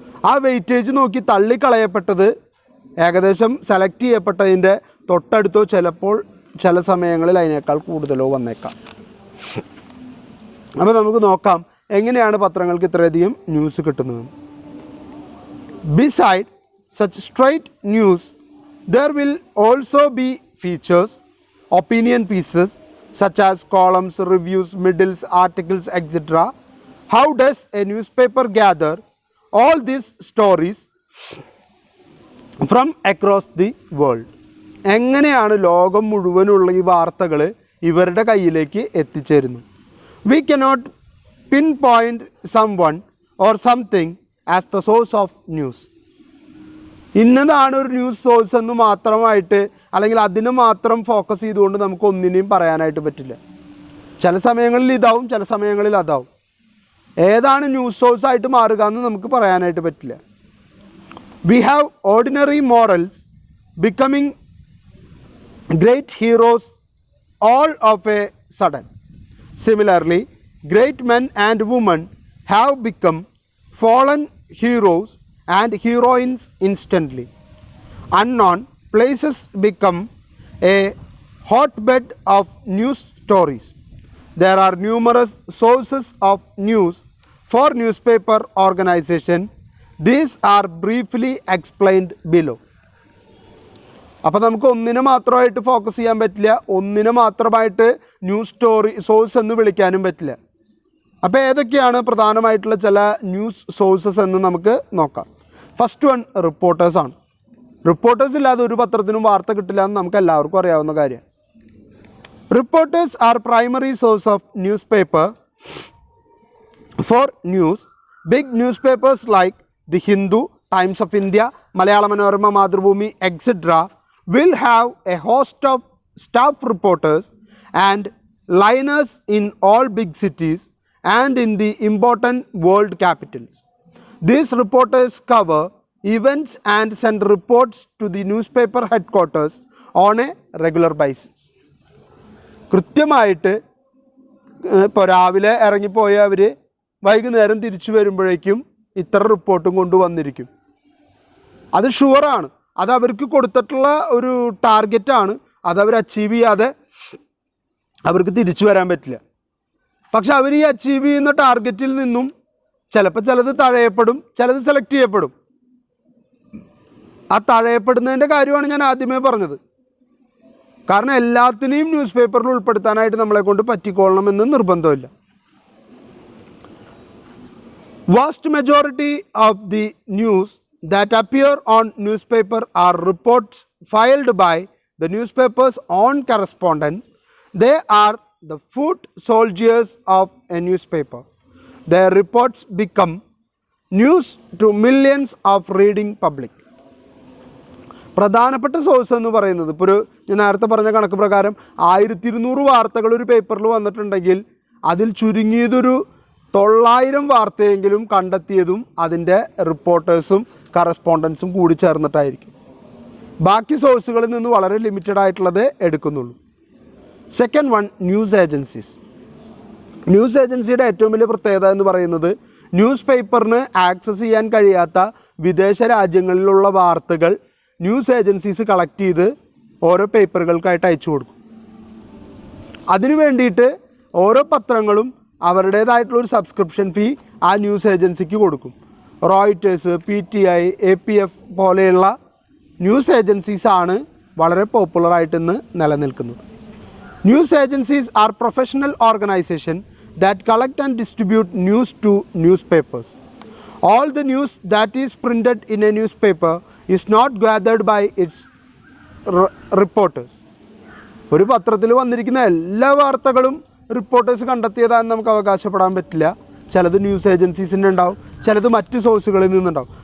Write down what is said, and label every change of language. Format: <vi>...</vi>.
<ml>ആ വെയിറ്റേജ് നോക്കി തള്ളിക്കളയപ്പെട്ടത് ഏകദേശം സെലക്ട് ചെയ്യപ്പെട്ടതിൻ്റെ തൊട്ടടുത്തോ ചിലപ്പോൾ ചില സമയങ്ങളിൽ അതിനേക്കാൾ കൂടുതലോ വന്നേക്കാം. അപ്പോൾ നമുക്ക് നോക്കാം എങ്ങനെയാണ് പത്രങ്ങൾക്ക് ഇത്രയധികം ന്യൂസ് കിട്ടുന്നത്.</ml> <en>Beside such straight news there will also be features, opinion pieces such as columns, reviews, middles, articles, etc. How does a newspaper gather all these stories from across the world?</en> <ml>എങ്ങനെയാണ് ലോകം മുഴുവനുള്ള ഈ വാർത്തകൾ ഇവരുടെ കയ്യിലേക്ക് എത്തിച്ചേരുന്നു?</ml> <en>We cannot pinpoint someone or something as the source of news.</en> <ml>ഇന്നതാണ് ഒരു news source എന്ന് മാത്രമായിട്ട് അല്ലെങ്കിൽ അതിനെ മാത്രം ഫോക്കസ് ചെയ്തുകൊണ്ട് നമുക്ക് ഒന്നിനെയും പറയാനായിട്ട് പറ്റില്ല. ചില സമയങ്ങളിൽ ഇതാവും, ചില സമയങ്ങളിൽ അതാവും. ഏതാണ് ന്യൂസ് സോഴ്സ് ആയിട്ട് മാറുക എന്ന് നമുക്ക് പറയാനായിട്ട് പറ്റില്ല.</ml> <en>We have ordinary morals becoming great heroes all of a sudden. Similarly, great men and women have become fallen heroes and heroines instantly. Unknown places become a hotbed of news stories. There are numerous sources of news for newspaper organization. These are briefly explained below.</en> <ml>അപ്പോൾ നമുക്ക് ഒന്നിനെ മാത്രമായിട്ട് focus ചെയ്യാൻ പറ്റില്ല, ഒന്നിനെ മാത്രമായിട്ട് news story source എന്ന് വിളിക്കാനും പറ്റില്ല. അപ്പോൾ ഏതൊക്കെയാണ് പ്രധാനമായിട്ടുള്ള ചില ന്യൂസ് സോഴ്സസ് എന്ന് നമുക്ക് നോക്കാം. First one റിപ്പോർട്ടേഴ്സാണ്. റിപ്പോർട്ടേഴ്സ് ഇല്ലാതെ ഒരു പത്രത്തിനും വാർത്ത കിട്ടില്ല എന്ന് നമുക്ക് എല്ലാവർക്കും അറിയാവുന്ന കാര്യം.</ml> <en>Reporters are primary source of newspaper for news. Big newspapers like the Hindu, Times of India, Malayala Manorama, Mathrubhumi etcetera will have a host of staff reporters and liners in all big cities and in the important world capitals. These reporters cover events and send reports to the newspaper headquarters on a regular basis.</en> <ml>കൃത്യമായിട്ട് ഇപ്പോൾ രാവിലെ ഇറങ്ങിപ്പോയ അവർ വൈകുന്നേരം തിരിച്ചു വരുമ്പോഴേക്കും ഇത്ര റിപ്പോർട്ടും കൊണ്ടുവന്നിരിക്കും. അത് ഷുവറാണ്. അത് അവർക്ക് കൊടുത്തിട്ടുള്ള ഒരു ടാർഗറ്റാണ്. അതവർ അച്ചീവ് ചെയ്യാതെ അവർക്ക് തിരിച്ചു വരാൻ പറ്റില്ല. പക്ഷെ അവർ ഈ അച്ചീവ് ചെയ്യുന്ന ടാർഗറ്റിൽ നിന്നും ചിലപ്പോൾ ചിലത് തഴയപ്പെടും, ചിലത് സെലക്ട് ചെയ്യപ്പെടും. ആ തഴയപ്പെടുന്നതിൻ്റെ കാര്യമാണ് ഞാൻ ആദ്യമേ പറഞ്ഞത്. കാരണം എല്ലാത്തിനെയും ന്യൂസ് പേപ്പറിൽ ഉൾപ്പെടുത്താനായിട്ട് നമ്മളെ കൊണ്ട് പറ്റിക്കൊള്ളണമെന്ന് നിർബന്ധമില്ല.</ml> <en>Vast majority of the news that appear on newspaper are reports filed by the newspaper's own correspondents. They are the foot soldiers of a newspaper. Their reports become news to millions of reading public.</en> <ml>പ്രധാനപ്പെട്ട source എന്ന് പറയുന്നത് ഇപ്പോൾ ഞാൻ നേരത്തെ പറഞ്ഞ കണക്ക് പ്രകാരം 1200 വാർത്തകൾ ഒരു പേപ്പറിൽ വന്നിട്ടുണ്ടെങ്കിൽ അതിൽ ചുരുങ്ങിയതൊരു 900 വാർത്തയെങ്കിലും കണ്ടെത്തിയതും അതിൻ്റെ റിപ്പോർട്ടേഴ്സും കറസ്പോണ്ടൻസും കൂടി ചേർന്നിട്ടായിരിക്കും. ബാക്കി സോഴ്സുകളിൽ നിന്ന് വളരെ ലിമിറ്റഡ് ആയിട്ടുള്ളത് എടുക്കുന്നുള്ളൂ. Second one, news agencies. News ഏജൻസിയുടെ ഏറ്റവും വലിയ പ്രത്യേകത എന്ന് പറയുന്നത് ന്യൂസ് പേപ്പറിന് ആക്സസ് ചെയ്യാൻ കഴിയാത്ത വിദേശ രാജ്യങ്ങളിലുള്ള വാർത്തകൾ ന്യൂസ് ഏജൻസീസ് കളക്ട് ചെയ്ത് ഓരോ പേപ്പറുകൾക്കായിട്ട് അയച്ചു കൊടുക്കും. അതിനു വേണ്ടിയിട്ട് ഓരോ പത്രങ്ങളും അവരുടേതായിട്ടുള്ളൊരു സബ്സ്ക്രിപ്ഷൻ ഫീ ആ ന്യൂസ് ഏജൻസിക്ക് കൊടുക്കും. റോയിറ്റേഴ്സ്, PTI, APF പോലെയുള്ള ന്യൂസ് ഏജൻസീസാണ് വളരെ പോപ്പുലറായിട്ട് ഇന്ന് നിലനിൽക്കുന്നത്.</ml> <en>News agencies are professional organization that collect and distribute news to newspapers. All the news that is printed in a newspaper is not gathered by its reporters.</en> <ml>ഒരു പത്രത്തിൽ വന്നിരിക്കുന്ന എല്ലാ വാർത്തകളും reporters കണ്ടെത്തിയതാണെന്ന് നമുക്ക് അവകാശപ്പെടാൻ പറ്റില്ല. ചിലത് ന്യൂസ് ഏജൻസീസിൻ്റെ ഉണ്ടാവും, ചിലത് മറ്റു സോഴ്സുകളിൽ നിന്നുണ്ടാവും.</ml>